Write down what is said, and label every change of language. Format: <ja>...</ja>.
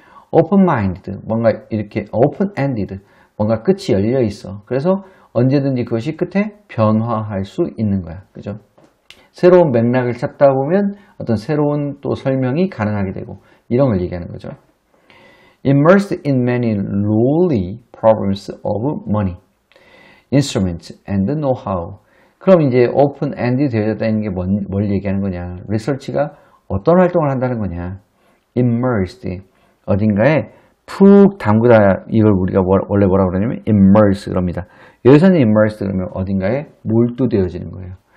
<ko>open-minded, 뭔가 이렇게 open-ended, 뭔가 끝이 열려 있어. 그래서 언제든지 그것이 끝에 변화할 수 있는 거야. 그죠? 새로운 맥락을 찾다 보면 어떤 새로운 또 설명이 가능하게 되고, 이런 걸 얘기하는 거죠.</ko> <en>Immersed in many lowly problems of money, instruments and know-how.</en> <ko>그럼 이제 open-ended 되어졌다는 게 뭘 얘기하는 거냐? 리서치가 어떤 활동을 한다는 거냐? Immersed, 어딘가에 푹 담그다. 이걸 우리가 원래 뭐라고 그러냐면 immerse 그럽니다. 여기서는 immersed 그러면 어딘가에 몰두되어지는 거예요.</ko>